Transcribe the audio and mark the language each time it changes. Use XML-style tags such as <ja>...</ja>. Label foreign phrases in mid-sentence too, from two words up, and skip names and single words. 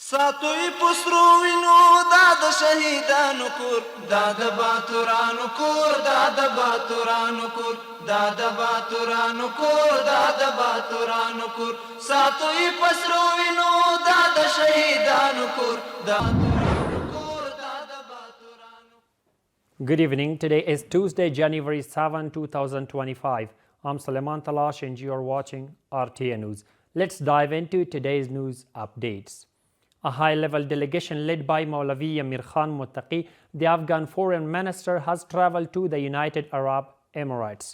<ps>ساتوی پسرو وینو دا د شهیدانو کور دا د باتورانو کور دا د باتورانو کور دا د باتورانو کور دا د باتورانو کور ساتوی پسرو وینو دا د شهیدانو کور دا</ps> <en>Good evening. Today is Tuesday, January 7, 2025. I'm Suleiman Talash and you are watching RTA News. Let's dive into today's news updates. A high-level delegation led by Maulavi Amir Khan Muttaqi, the Afghan foreign minister, has traveled to the United Arab Emirates.</en>